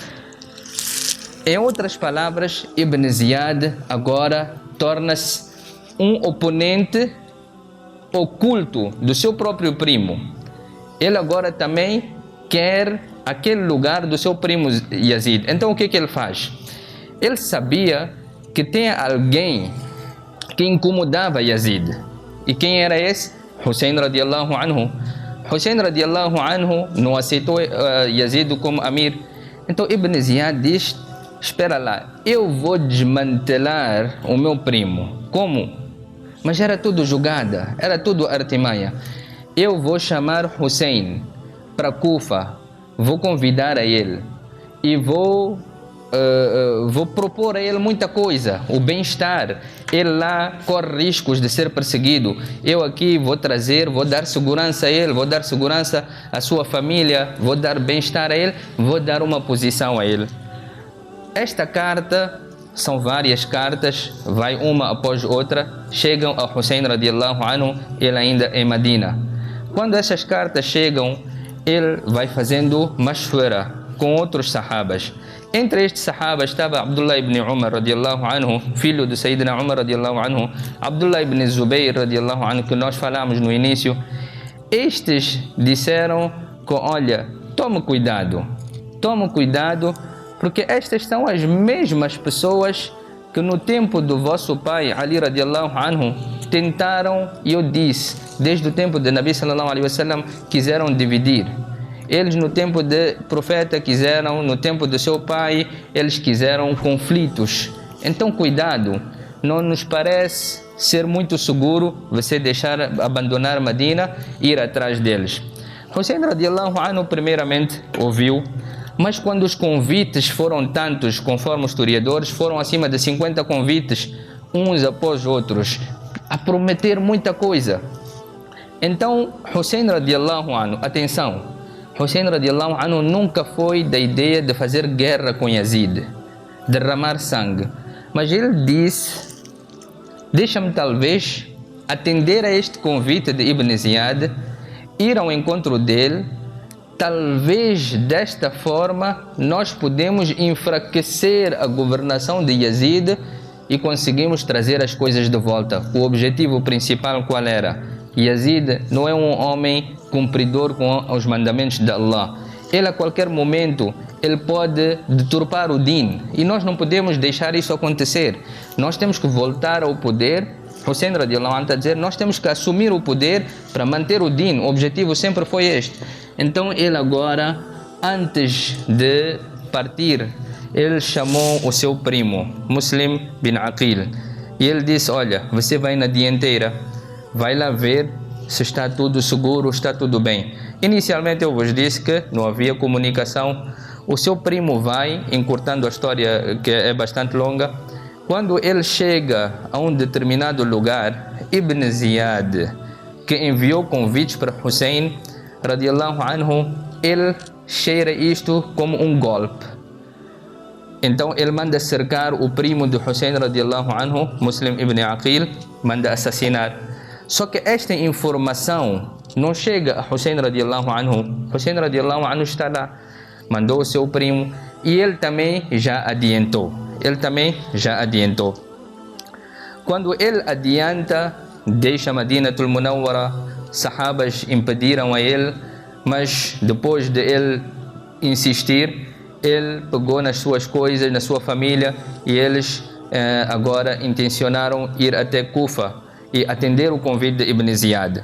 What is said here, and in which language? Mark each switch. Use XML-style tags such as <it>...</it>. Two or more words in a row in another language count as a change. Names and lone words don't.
<pt>Em outras palavras, Ibn Ziyad agora torna-se um oponente oculto do seu próprio primo. Ele agora também quer aquele lugar do seu primo Yazid. Então o que ele faz? Ele sabia que tinha alguém que incomodava Yazid. E quem era esse? Hussein</pt> <ar>رضي الله عنه.</ar> <pt>Hussein</pt> <ar>رضي الله عنه</ar> <pt>não aceitou Yazid como Amir. Então Ibn Ziyad diz, espera lá, eu vou desmantelar o meu primo. Como? Mas era tudo jogada, era tudo artimanha. Eu vou chamar Hussein para Kufa, vou convidar a ele e vou propor a ele muita coisa, o bem-estar. Ele lá corre riscos de ser perseguido. Eu aqui vou dar segurança a ele, vou dar segurança à sua família, vou dar bem-estar a ele, vou dar uma posição a ele. Esta carta, são várias cartas, vai uma após outra, chegam a Hussein</pt> <ar>رضي الله عنه,</ar> <pt>ele ainda em Medina. Quando essas cartas chegam, ele vai fazendo mashwara com outros sahabas. Entre estes sahabas estava Abdullah ibn Umar</pt> <ar>رضي الله عنه,</ar> <pt>filho de Sayyidina Umar</pt> <ar>رضي الله عنه,</ar> <pt>Abdullah ibn Zubayr</pt> <ar>رضي الله عنه,</ar> <pt>que nós falamos no início. Estes disseram que, olha, tome cuidado, porque estas são as mesmas pessoas que no tempo do vosso pai Ali</pt> <ar>رضي الله عنه</ar> <pt>tentaram, e eu disse, desde o tempo de</pt> <ar>نبي صلى الله عليه وسلم,</ar> <pt>quiseram dividir. Eles no tempo do profeta quiseram, no tempo do seu pai, eles quiseram conflitos. Então cuidado, não nos parece ser muito seguro você abandonar Medina e ir atrás deles. Hussein</pt> <ar>رضي الله عنه</ar> <pt>primeiramente ouviu, mas quando os convites foram tantos, conforme os historiadores, foram acima de 50 convites, uns após outros, a prometer muita coisa. Então Hussein</pt> <ar>رضي الله عنه,</ar> <pt>atenção, Hussein</pt> <ar>رضي الله عنه</ar> <pt>nunca foi da ideia de fazer guerra com Yazid, derramar sangue. Mas ele disse, deixa-me talvez atender a este convite de Ibn Ziyad, ir ao encontro dele, talvez desta forma nós podemos enfraquecer a governação de Yazid e conseguimos trazer as coisas de volta. O objetivo principal qual era? Yazid não é um homem cumpridor com os mandamentos de Allah. Ele a qualquer momento ele pode deturpar o din e nós não podemos deixar isso acontecer. Nós temos que voltar ao poder Hussein</pt> <ar>رضي الله عنه</ar> <pt>está a dizer, nós temos que assumir o poder para manter o din, o objetivo sempre foi este. Então ele agora, antes de partir, ele chamou o seu primo, Muslim bin Aqil, e ele disse, olha, você vai na dianteira, vai lá ver se está tudo seguro, está tudo bem. Inicialmente eu vos disse que não havia comunicação. O seu primo vai, encurtando a história que é bastante longa, quando ele chega a um determinado lugar, Ibn Ziyad, que enviou convites para Hussein</pt> <ar>رضي الله عنه,</ar> <pt>ele cheira isto como um golpe. Então ele manda cercar o primo de Hussein</pt> <ar>رضي الله عنه,</ar> <pt>Muslim ibn Aqil, manda assassinar. Só que esta informação não chega a Hussein</pt> <ar>رضي الله عنه.</ar> <pt>Hussein</pt> <ar>رضي الله عنه</ar> <pt>está lá, mandou o seu primo e ele também já adiantou. Quando ele adianta, deixa Madinatul Munawwara, sahabas impediram a ele, mas depois de ele insistir, ele pegou nas suas coisas, na sua família, e eles agora intencionaram ir até Kufa e atender o convite de Ibn Ziyad.</pt>